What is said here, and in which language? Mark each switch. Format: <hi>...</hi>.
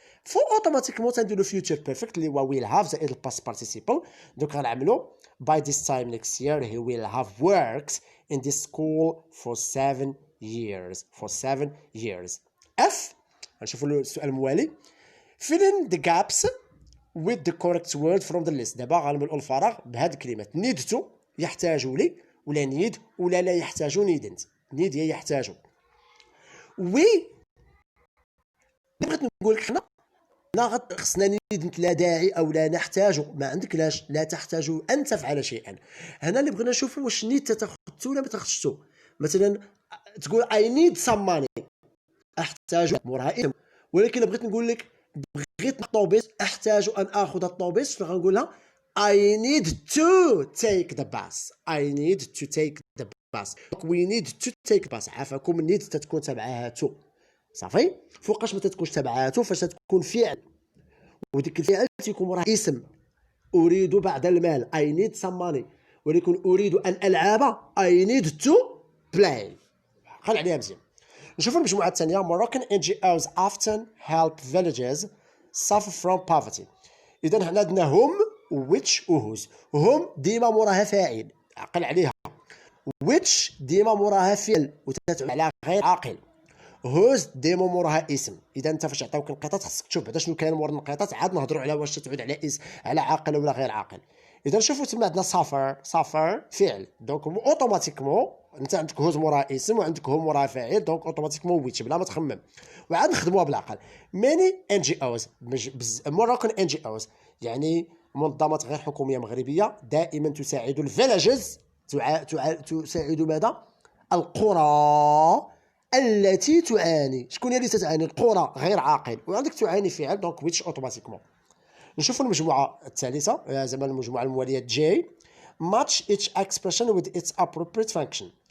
<ar>فو اوتوماتيكمون تنديرو</ar> <en>future perfect</en> <ar>اللي هو</ar> <en>will have</en> <ar>زائد الباست participle. دوك غنعملو</ar> <en>by this time next year he will have worked in this school for 7 years. for 7 years.</en> <ar>F غنشوفو السؤال الموالي.</ar> <en>fill in the gaps with the correct word from the list.</en> <ar>دابا غنملؤ الفراغ بهاد الكلمات. need to يحتاجوا لي، ولا نيد، ولا لا يحتاجوا نيدنت. نيد هي يحتاجوا. وي بغيت نقول لك حنا خصنا نيد لا داعي او لا نحتاج، ما عندك لا تحتاج ان تفعل شيئا. هنا اللي بغينا نشوفوا واش نيد تاخذتو ولا ما تاخذتو. مثلا تقول</ar> <en>I need some money،</en> <ar>احتاج موراها اسم. ولكن بغيت نقول لك بغيت الطوبيس، احتاج ان اخذ الطوبيس، شنو غنقولها؟</ar> <en>I need to take the bus. I need to take the bus. We need to take the bus.</en> <ar>عافاكم need تتكون تبعها to. صافي. فوقاش ما تتكونش تبعها to، فاش تكون فعل وديك الفعل تيكون وراه اسم. اريد بعض المال</ar> <en>I need some money.</en> <ar>ولكن اريد ان العب</ar> <en>I need to play.</en> <ar>خل عليها مزيان. نشوفوا المجموعه الثانيه.</ar> <en>Moroccan NGOs often help villages suffer from poverty.</en> <ar>اذا هنا عندنا هم which وهوز. هم ديما موراها فاعل، عقل عليها. which ديما موراها فعل وتتعود على غير عاقل. هوز ديما موراها اسم. اذا انت فاش عطاوك النقاطات خصك تشوف بعدا شنو كاين مور النقاطات، عاد نهضروا على واش تعود على اسم على عاقل ولا غير عاقل. اذا شوفوا تما عندنا سافر فعل، دونك اوتوماتيكمون انت عندك هوز موراها اسم وعندك هم موراها فاعل، دونك اوتوماتيكمون ويتش بلا ما تخمم. وعاد نخدموها بالعقل. ماني ان جي اوز، موروكان ان جي اوز يعني منظمات غير حكوميه مغربيه دائما تساعد الفيلاجز، تساعد ماذا؟ القرى التي تعاني. شكون هي اللي تتعاني؟ القرى غير عاقل، وعندك تعاني فعل، دونك ويتش اوتوماتيكمون. نشوفوا المجموعه الثالثه، زعما المجموعه المواليه جي.</ar> <en>match each expression with its appropriate function.</en>